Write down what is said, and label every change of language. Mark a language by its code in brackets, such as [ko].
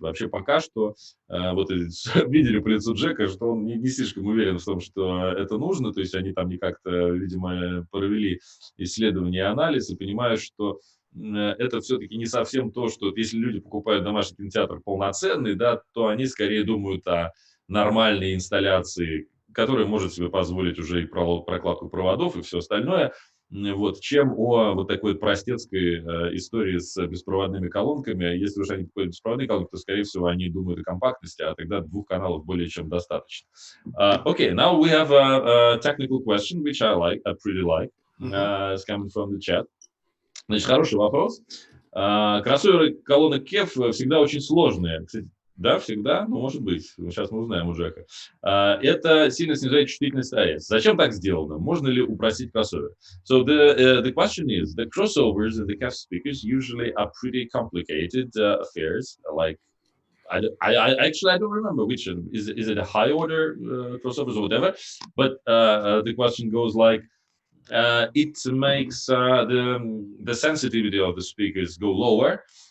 [ru] Вообще, пока что, вот видели по лицу Джека, что он не слишком уверен в том, что это нужно, то есть они там не как-то, видимо, провели исследование и анализ, и понимают, что это все-таки не совсем то, что если люди покупают домашний кинотеатр полноценный, да, то они скорее думают о нормальной инсталляции, которая может себе позволить уже и прокладку проводов и все остальное, вот, чем о вот такой вот простецкой истории с беспроводными колонками. Если уж они покупают беспроводные колонки, то, скорее всего, они думают о компактности, а тогда двух каналов более чем достаточно. [en] Okay, now we have a technical question, which I pretty like. It's coming from the chat. [ru] Значит, хороший вопрос. Кроссоверы колонок KEF всегда очень сложные. Кстати, да, всегда, ну, может быть. Сейчас мы узнаем у Джека. Это сильно снижает чувствительность АЭС. Зачем так сделано? Можно ли упростить кроссовер? [en] So the question is, the crossovers in the KEF speakers usually are pretty complicated affairs. Like, I actually I don't remember which is it a high order crossovers or whatever. But the question goes like, it makes the sensitivity of the speakers go lower.